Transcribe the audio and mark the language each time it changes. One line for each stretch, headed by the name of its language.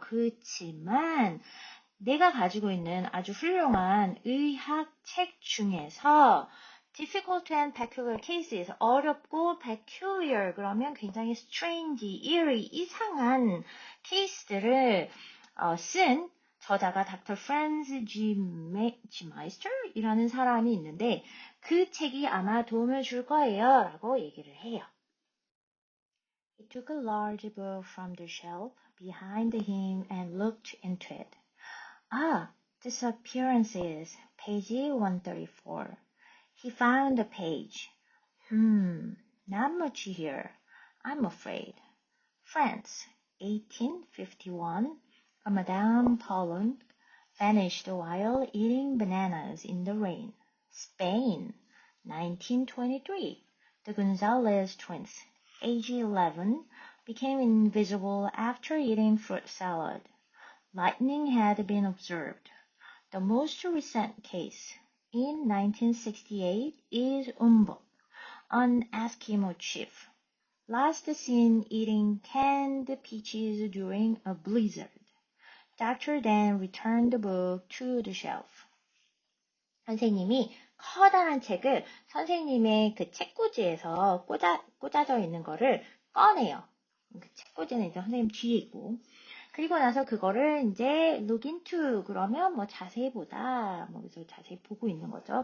Korean: 그렇지만 내가 가지고 있는 아주 훌륭한 의학 책 중에서
English: difficult and peculiar cases,
Korean: 어렵고 peculiar 그러면 굉장히 strange, eerie, 이상한 케이스들을 쓴 저자가 Dr. Franz G. Meister이라는 사람이 있는데 그 책이 아마 도움을 줄 거예요 라고 얘기를 해요.
English: He took a large book from the shelf behind him and looked into it. Ah, disappearances, page 134. He found the page. Not much here, I'm afraid. France, 1851. A Madame Poland vanished while eating bananas in the rain. Spain, 1923. The Gonzalez twins, age 11, became invisible after eating fruit salad. Lightning had been observed. The most recent case, in 1968, is Umbok, an Eskimo chief. Last seen eating canned peaches during a blizzard. Doctor then returned the book to the shelf.
Korean: 선생님이 커다란 책을 선생님의 그 책꽂이에서 꽂아져 있는 거를 꺼내요. 그 책꽂이는 이제 선생님 뒤에 있고. 그리고 나서 그거를 이제
English: look into
Korean: 그러면 뭐 자세히 보다 뭐 그래서 자세히 보고 있는 거죠.